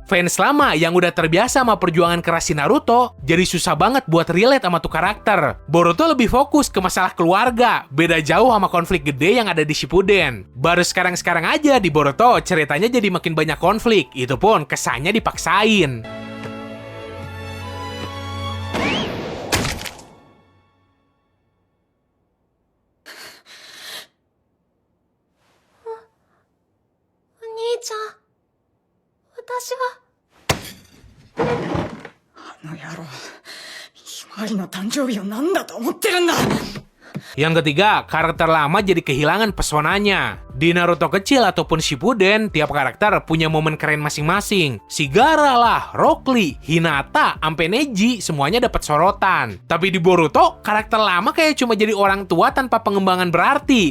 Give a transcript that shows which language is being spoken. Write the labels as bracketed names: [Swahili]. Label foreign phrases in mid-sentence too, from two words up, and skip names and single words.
[Indonesian] Fans lama yang udah terbiasa sama perjuangan keras si Naruto jadi susah banget buat relate sama tuh karakter. Boruto lebih fokus ke masalah keluarga, beda jauh sama konflik gede yang ada di Shippuden. Baru sekarang-sekarang aja di Boruto ceritanya jadi makin banyak konflik, itu pun kesannya dipaksain. [Japanese] Oni-chan, 私はあの野郎、ひまわりの誕生日を何だと思ってるんだ。 [Indonesian] Yang ketiga, karakter lama jadi kehilangan pesonanya. Di Naruto kecil ataupun Shippuden, tiap karakter punya momen keren masing-masing. Si Gaara lah, Rock Lee, Hinata, ampe Neji, semuanya dapat sorotan. Tapi di Boruto, karakter lama kayak cuma jadi orang tua tanpa pengembangan berarti.